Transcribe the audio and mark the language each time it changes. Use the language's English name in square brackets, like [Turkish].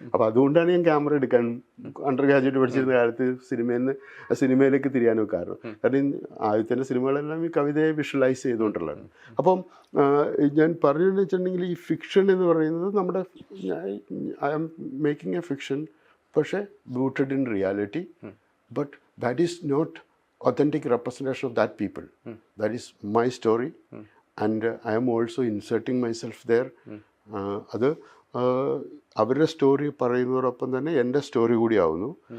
[Malayalam] അപ്പോൾ അതുകൊണ്ടാണ് ഞാൻ ക്യാമറ എടുക്കാൻ അണ്ടർ ഗ്രാജുവേറ്റ് പഠിച്ചിരുന്ന കാലത്ത് സിനിമയിലേക്ക് തിരിയാനും കാരണം ആദ്യത്തെ സിനിമകളെല്ലാം ഈ കവിതയെ വിഷ്വലൈസ് ചെയ്തുകൊണ്ടുള്ളതാണ്. അപ്പം ഞാൻ പറഞ്ഞതെന്ന് വെച്ചിട്ടുണ്ടെങ്കിൽ ഈ ഫിക്ഷൻ എന്ന് പറയുന്നത് നമ്മുടെ [English] I am making a fiction, [Malayalam] പക്ഷേ [English] rooted in reality, but that is not authentic representation of that people. That is my story, and I am also inserting myself there. [Malayalam] അത് അവരുടെ സ്റ്റോറി പറയുന്നതോടൊപ്പം തന്നെ എൻ്റെ സ്റ്റോറി കൂടി ആവുന്നു.